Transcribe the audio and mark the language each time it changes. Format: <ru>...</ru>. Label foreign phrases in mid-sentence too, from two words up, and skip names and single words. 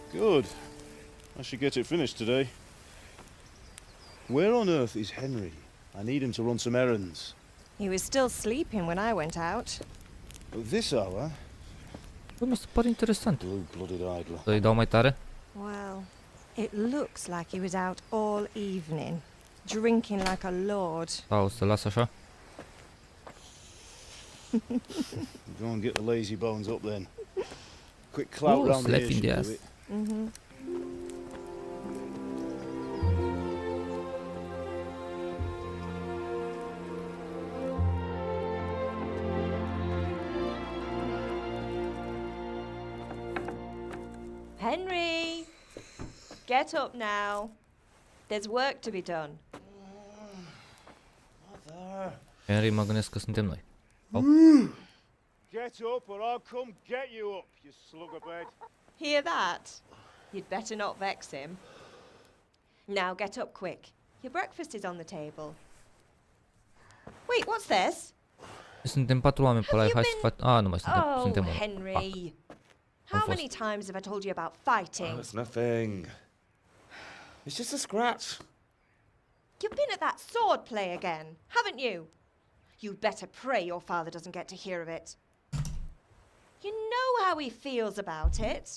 <en>Good. I should get it finished today. Where on earth is Henry? I need him to run some errands. He was still sleeping when I went out. At this hour?</en> <ro>Bă, mi se pare interesant.</ro> <en>Blue-blooded idler.</en> <ro>Să-i dau mai tare?</ro> <en>Well, it looks like he was out all evening, drinking like a lord.</en> <ro>Sau să las așa?</ro> <en>Go and get the lazy bones up then. Quick clout round the slap ear in the should ass. do it. Mm-hmm. Henry, get up now. There's work to be done. Mother. Henry,</en> <ro>mă gândesc că suntem noi.</ro> <en>Oh. Get up or I'll come get you up, you slug of bed. Hear that? You'd better not vex him. Now get up quick. Your breakfast is on the table. Wait, what's this?</en> <ro>Suntem 4 oameni pe live, hai să facem... nu mai suntem, Oh, suntem unul.</ro> <en>Henry. How many times have I told you about fighting? Oh, it's nothing. It's just a scratch. You've been at that sword play again, haven't you? You'd better pray your father doesn't get to hear of it. You know how he feels about it.</en>